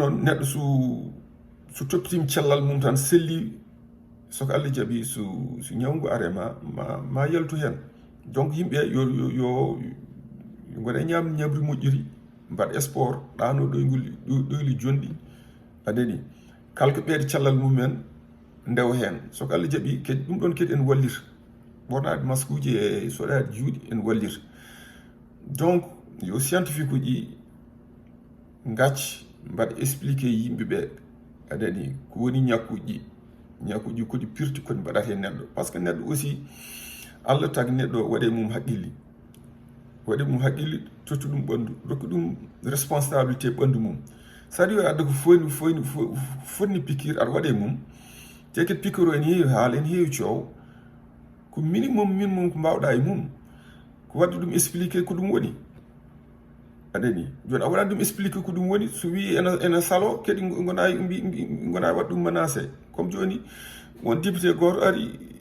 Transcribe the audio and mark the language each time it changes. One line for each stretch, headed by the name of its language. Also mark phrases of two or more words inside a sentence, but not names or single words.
Fula: noon neɗɗo so toppitima cellal mum tan selli soko Allah jaaɓi so ñawngu arema ma yaltu hen donc yimɓe yo gona ñamri moƴƴiri mbaɗa sport ɗano ɗoyli jonɗi aɗani kala ko ɓeyde cellal mumen ndewa hen soko Allah jaaɓi kadi ɗum ɗon kadi en wallita ɓornade masque uji e soɗade juuɗe en wallita donc yo scientifique uji gacci mbaɗa expliqué yimɓeɓe aɗani ko woni ñakkuji koɗi pirti koɗi mbaɗata e neɗɗo
French: par ce que
Fula: neɗɗo aussi Allah tagi neɗɗo waɗe mum haqqille totti ɗum ɓandu rokki ɗum responsabilité ɓandu mum sadi o adda ko fonni piqûre aɗa waɗe mum te kadi piqûre o en heewi haala en heewi coow ko minimum ko mbawɗa e mum ko wadde ɗum expliqué ko ɗum woni aɗani joni a waɗani ɗum expliqué ko ɗum woni so wi ene salo kadi gona waɗa ɗum menacé comme joni won député goto ari